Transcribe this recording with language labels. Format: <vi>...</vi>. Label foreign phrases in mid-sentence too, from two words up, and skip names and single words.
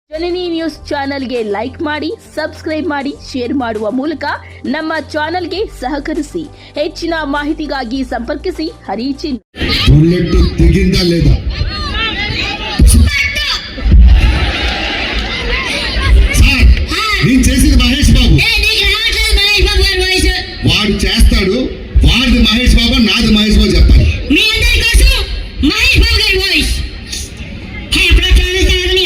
<kn>ಜನನಿ ನ್ಯೂಸ್ ಚಾನೆಲ್ಗೆ ಲೈಕ್ ಮಾಡಿ, ಸಬ್ಸ್ಕ್ರೈಬ್ ಮಾಡಿ, ಶೇರ್ ಮಾಡುವ ಮೂಲಕ ನಮ್ಮ ಚಾನೆಲ್ಗೆ ಸಹಕರಿಸಿ. ಹೆಚ್ಚಿನ ಮಾಹಿತಿಗಾಗಿ ಸಂಪರ್ಕಿಸಿ ಹರಿಚಿನ್.</kn> <te>బుల్లెట్ దిగిందా లేదా? సార్ నేను చేసింది మహేష్ బాబు. వాడు చేస్తాడు, వాడిది మహేష్ బాబు, నాది మహేష్ బాబు చెప్పాలి. మీ అందరి కోసం మహేష్ బాబు గారి వాయిస్. హే అప్పుడు ఛానల్ కాదనియా</te>